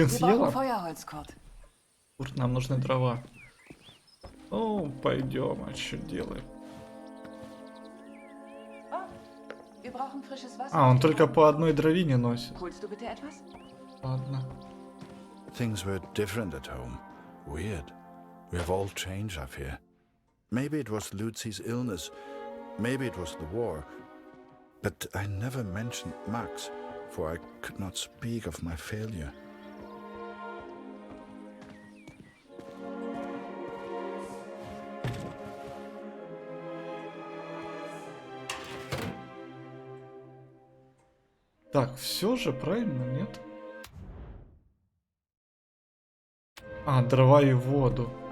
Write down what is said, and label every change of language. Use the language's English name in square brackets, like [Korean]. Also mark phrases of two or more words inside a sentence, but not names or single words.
[German] Wir brauchen [Russian] съела? [German] Feuerholz, Kurt. [Russian] Курт, нам нужны дрова. Ну, пойдем, а что делаем? [German] Wir brauchen frisches Wasser. [Russian] А, он только по одной дровине носит. [German] Holst du bitte etwas? [Russian] Ладно. [English] Things were different at home. Weird. We have all changed, I fear. Maybe it was Lucy's illness. Maybe it was the war. But I never mentioned Max, for I could not speak of my failure. [Russian] Так, все же правильно, нет? А, дрова и воду.